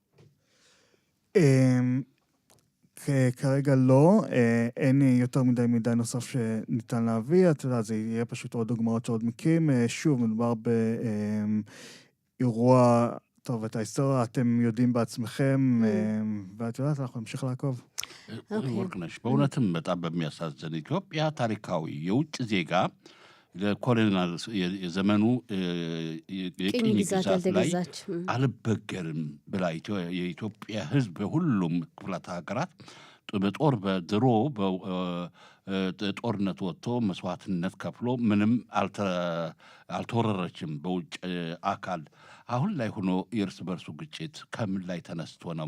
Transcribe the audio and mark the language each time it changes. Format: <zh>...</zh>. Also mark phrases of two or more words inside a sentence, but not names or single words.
<he>כרגע לא, אין יותר מדי מידע נוסף שניתן להביא, אתה יודע, זה יהיה פשוט עוד דוגמאות שעוד מכירים. שוב, מדובר באירוע, טוב, את ההיסטוריה אתם יודעים בעצמכם, ואת יודעת, אנחנו נמשיך לעקוב.</he> <am>ወርቅነሽ በእውነትም በጣም በሚያሳዝን ኢትዮጵያ ታሪካዊ የውጭ ዜጋ ለኮሎኒያል የዘመኑ የቅኝ ግዛት ላይ አልበገርም ብላ የኢትዮጵያ ህዝብ በሁሉም ክፍላት ሀገራት በድሮ ጦርነት ወጥቶ መስዋዕትነት ከፍሎ ምንም አልተወረረችም በውጭ አካል። አሁን ላይ ሆኖ የእርስ በርሱ ግጭት ከምን ላይ ተነስቶ ነው?</am>